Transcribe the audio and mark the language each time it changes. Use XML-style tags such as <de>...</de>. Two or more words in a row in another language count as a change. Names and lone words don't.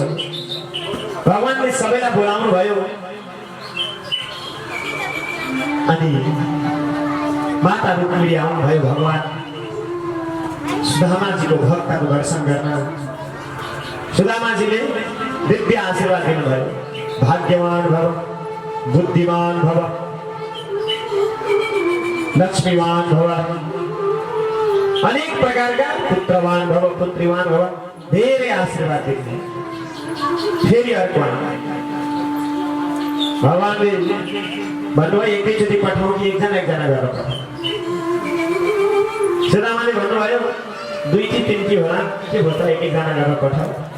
<ne>भगवानले सबैलाई बोलाउनु भयो। अनि माता रुक्मिणी आउनुभयो भगवान सुदामाजीको भक्तको दर्शन गर्न। सुदामाजीले दिव्य आशीर्वाद दिनुभयो,</ne> <sa>भाग्यवान भव, बुद्धिमान भव, लक्ष्मीवान भव,</sa> <ne>अनेक प्रकारका</ne> <sa>पुत्रवान भव, पुत्रीवान भव,</sa> <ne>धेरै आशीर्वाद दिने। फेरि अर्को भगवानले भन्नुभयो एकैचोटि पठाउँ कि एकजना गरेर पठाउँ। सुदामाले भन्नुभयो 2 कि 3 कि होला, के भयो त एकजना गरेर पठाऊ।</ne>